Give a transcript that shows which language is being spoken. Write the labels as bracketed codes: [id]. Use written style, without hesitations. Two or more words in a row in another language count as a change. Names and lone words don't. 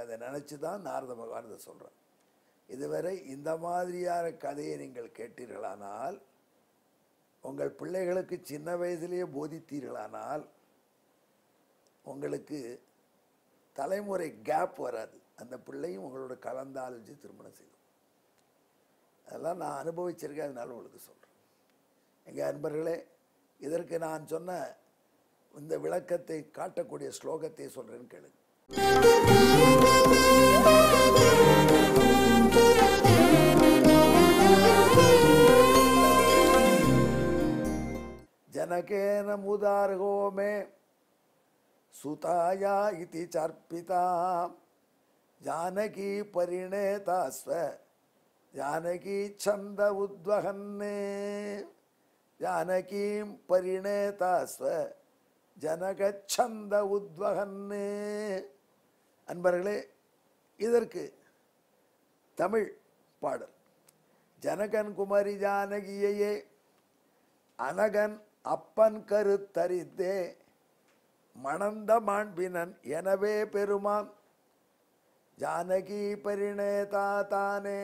[ta] அதை நினச்சி தான் நாரத பகவான் இதை சொல்கிறார். இதுவரை இந்த மாதிரியான கதையை நீங்கள் கேட்டீர்களானால், உங்கள் பிள்ளைகளுக்கு சின்ன வயதிலேயே போதித்தீர்களானால், உங்களுக்கு தலைமுறை கேப் வராது. அந்த பிள்ளையும் உங்களோட கலந்தாலோசி திருமணம் செய்யும். அதெல்லாம் நான் அனுபவிச்சிருக்கேன், அதனால உங்களுக்கு சொல்கிறேன். எங்கள் அன்பர்களே, இதற்கு நான் சொன்ன இந்த விளக்கத்தை காட்டக்கூடிய ஸ்லோகத்தை சொல்கிறேன்னு கேளுங்க. [sa] जनकेन मुदार्हो मे सुताया इति चर्पिता जानकी परिणेता स्व जानकी छंद उद्वहन्ने जानकी परिणेता स्व जनक छंद उद्वहन्ने. [ta] அன்பர்களே, இதற்கு தமிழ் பாடல். ஜனகன் குமரி ஜானகியையே அனகன் அப்பன் கருத்தரித்தே மணந்த மாண்பினன் எனவே பெருமான் ஜானகி பரிணேதா தானே.